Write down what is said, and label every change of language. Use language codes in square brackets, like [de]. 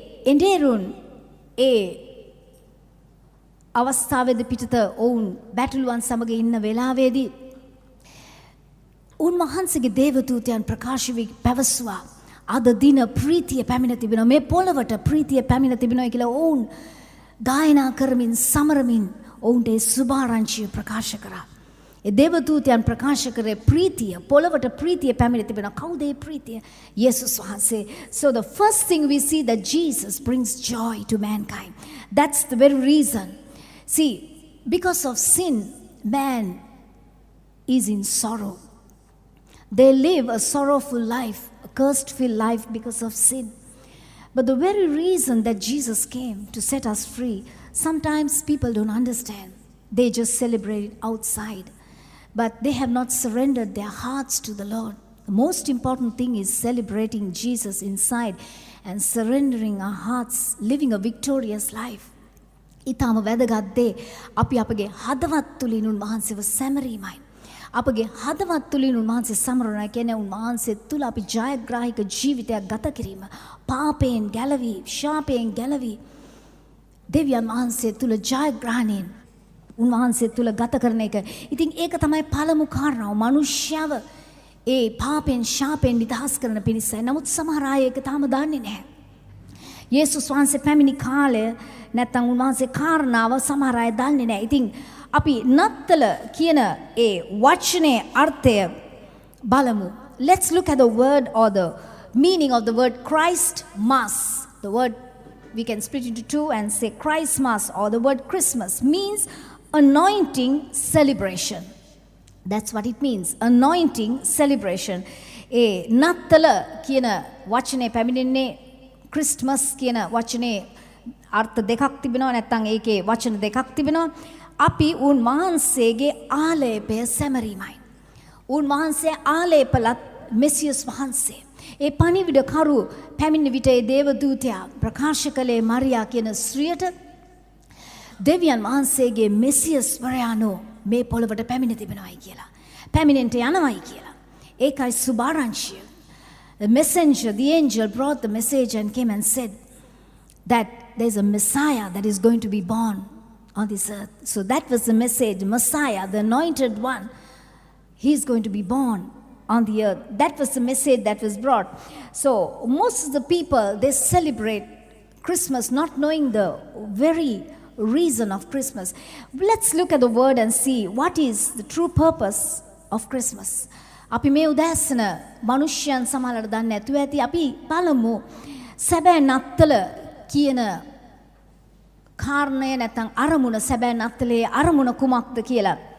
[si] එඬේරුන් ඒ අවස්ථාවේදී පිටත ඔවුන් බැටළුවන් සමග ඉන්න වෙලාවේදී උන්වහන්සේගේ දේවදූතයන් ප්‍රකාශ වී පැවසුවා අද දින ප්‍රීතිය පැමිණ තිබෙනවා, මේ පොළවට ප්‍රීතිය පැමිණ තිබෙනවා කියලා ඔවුන් ගායනා කරමින් සමරමින් ඔවුන්ට ඒ සුභාරංචිය ප්‍රකාශ කරා. ඒ දේවදූතයන් ප්‍රකාශ කරේ ප්‍රීතිය, පොළවට ප්‍රීතිය පැමිණ තිබෙනවා. කවුද ඒ ප්‍රීතිය? යේසුස් වහන්සේ. [en] So the first thing we see that Jesus brings joy to mankind. That's the very reason. See, because of sin, man is in sorrow. They live a sorrowful life, a cursed-filled life because of sin. But the very reason that Jesus came to set us free, sometimes people don't understand. They just celebrate it outside. But they have not surrendered their hearts to the Lord. The most important thing is celebrating Jesus inside and surrendering our hearts, living a victorious life. [si] ඊටම වැදගත් දේ අපි අපගේ හදවත් තුලින් උන්වහන්සේව සැමරීමයි. අපගේ හදවත් තුලින් උන්වහන්සේ සමරනවා කියන්නේ උන්වහන්සේ තුල අපි ජයග්‍රාහික ජීවිතයක් ගත කිරීම. පාපයෙන් ගැලවී, ශාපයෙන් ගැලවී දෙවියන් වහන්සේ තුල ජයග්‍රහණයෙන් උන්වහන්සේ තුල ගත කරන එක. ඉතින් ඒක තමයි පළමු කාරණාව. මිනිස්යාව ඒ පාපෙන් ශාපෙන් නිදහස් කරන පිණිසයි. නමුත් සමහර අය ඒක තාම දන්නේ නැහැ. යේසුස් වහන්සේ පැමිණි කාලය නැත්නම් උන්වහන්සේ කාරණාව සමහර අය දන්නේ නැහැ. ඉතින් අපි නත්තල කියන ඒ වචනේ අර්ථය බලමු. [en] Let's look at the word or the meaning of the word Christmas. The word we can split into two and say Christmas, or the word Christmas means anointing celebration. That's what it means, anointing celebration. [si] ඒ නත්තල කියන වචනේ පැමිණෙන්නේ Christmas කියන වචනේ අර්ථ දෙකක් තිබෙනවා, නැත්නම් ඒකේ වචන දෙකක් තිබෙනවා. අපි උන්වහන්සේගේ ආලේපය සැමරීමයි. උන්වහන්සේ ආලේපලත් මෙසියස් වහන්සේ. ඒ පණිවිඩකරු පැමිණ විට ඒ දේවදූතයා ප්‍රකාශ කළේ මරියා කියන ස්ත්‍රියට දෙවියන් වහන්සේගේ මෙසියස් වරයාණෝ මේ පොළවට පැමිණ තිබෙනවායි කියලා. පැමිණෙන්ට යනවායි කියලා. ඒකයි සුභාරංචිය. [en] The messenger, the angel brought the message and came and said that there's a Messiah that is going to be born on this earth. So that was the message, Messiah, the anointed one. He's going to be born on the earth. That was the message that was brought. So most of the people, they celebrate Christmas not knowing the very reason of Christmas. Let's look at the word and see what is the true purpose of Christmas. [si] අපි මේ උදෑසන මිනිස්යන් සමහරට දන්නේ නැතුව ඇති. අපි බලමු සැබෑ නත්තල කියන කාරණය නැත්නම් අරමුණ, සැබෑ නත්තලේ අරමුණ කුමක්ද කියලා.